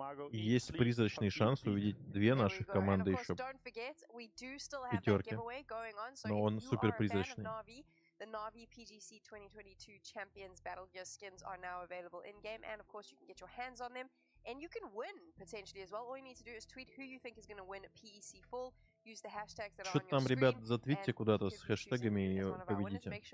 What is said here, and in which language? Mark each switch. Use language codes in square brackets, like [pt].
[ru] И есть призрачный шанс увидеть 2 наших команды еще в пятерке. Но он супер призрачный. [en] The Na'Vi PGC 2022 Champions Battle Gear skins are now available in-game, and of course you can get your hands on them, and you can win potentially as well. All you need to do is tweet who you think is going to win PEC Full. Use the hashtags that are on your screen. [ru] Что-то там, ребят, затвитьте куда-то с хэштегами и победите.